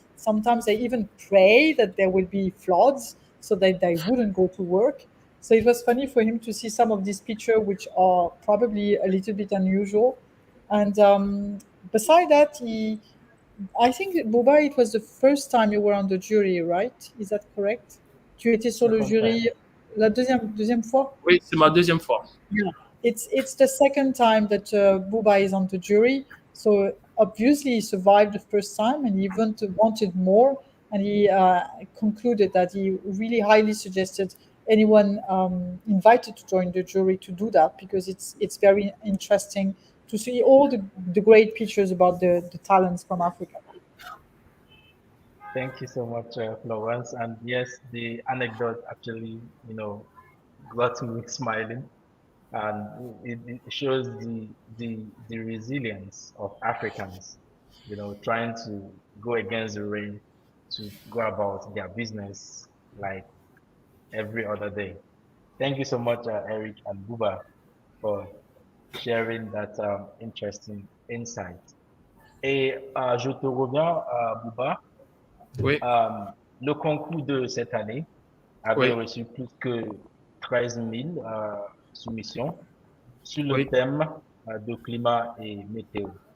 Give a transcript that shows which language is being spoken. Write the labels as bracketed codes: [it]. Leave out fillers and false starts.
[en] Sometimes they even pray that there will be floods so that they wouldn't go to work. So it was funny for him to see some of these pictures, which are probably a little bit unusual. And beside that, I think, Boba, it was the first time you were on the jury, right? Is that correct? [fr] Tu étais sur le jury la deuxième fois? Oui, c'est ma deuxième fois. [en] Yeah. It's the second time that Buba is on the jury. So obviously he survived the first time and he wanted more. And he concluded that he really highly suggested anyone invited to join the jury to do that, because it's very interesting to see all the great pictures about the talents from Africa. Thank you so much, Florence. And yes, the anecdote actually, got me smiling, and it shows the resilience of Africans, trying to go against the rain to go about their business like every other day. Thank you so much, Eric and Buba, for sharing that interesting insight. [fr] Et je te reviens, Buba. Oui. Le concours de cette année avait reçu plus que 13 000 soumissions sur le thème de climat et météo.